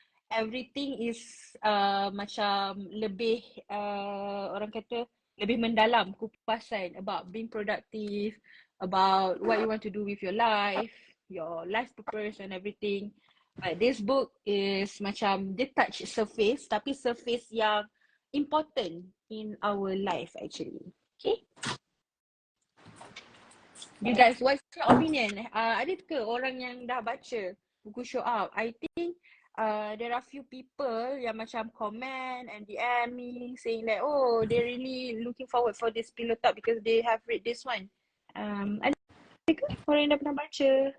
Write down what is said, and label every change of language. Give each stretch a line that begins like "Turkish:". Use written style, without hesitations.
English: Everything is
Malay: macam lebih orang kata lebih mendalam, kupasan
English: about being productive, about what you want to do with your life purpose and everything. But this book is
Malay: macam dia
English: touch surface,
Malay: tapi
English: surface
Malay: yang
English: important in our life actually. Okay? You guys, what's your opinion?
Malay: Ada ke orang yang dah baca buku Show Up?
English: I think there are few people
Malay: yang macam
English: comment and DM me saying that, oh, they're really looking forward for this pillow talk because they have read this one.
Malay: Ada ke orang yang dah pernah baca?